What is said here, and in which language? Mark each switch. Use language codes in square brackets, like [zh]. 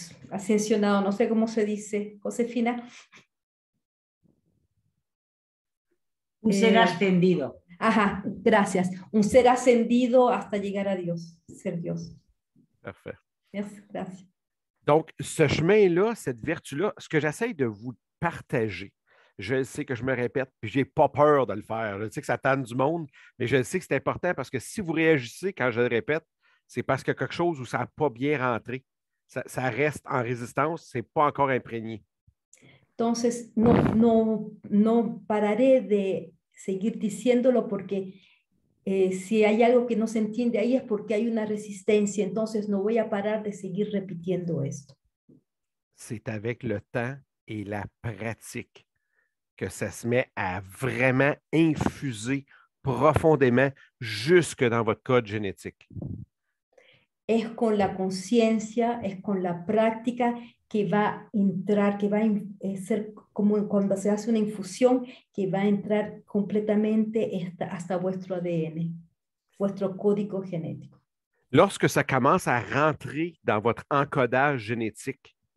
[es] Ascensionado, no sé cómo se dice, Josefina. Un ser ascendido. Ajá, gracias. Un ser ascendido hasta llegar a Dios, ser Dios. [fr] Parfait. Merci, [es] gracias. [fr] Donc, ce chemin-là, cette vertu-là, ce que j'essaie de vous partager, je sais que je me répète, puis je n'ai pas peur de le faire. Je sais que ça tente du monde, mais je sais que c'est important parce que si vous réagissez quand je le répète, c'est parce qu'il y a quelque chose où ça n'a pas bien rentré. Ça reste en résistance, ce n'est pas encore imprégné. [es] Entonces, no pararé de seguir diciéndolo porque si hay algo que no se entiende ahí es porque hay una resistencia, entonces no voy a parar de seguir repitiendo esto. [fr] C'est avec le temps et la pratique que ça se met à vraiment infuser profondément jusque dans votre code génétique. [es] Es con la conciencia, es con la práctica que va a entrar, que va a ser como cuando se hace una infusión, que va a entrar completamente hasta vuestro ADN, vuestro código genético. [fr] Lorsque ça commence à rentrer dans votre encodage génétique,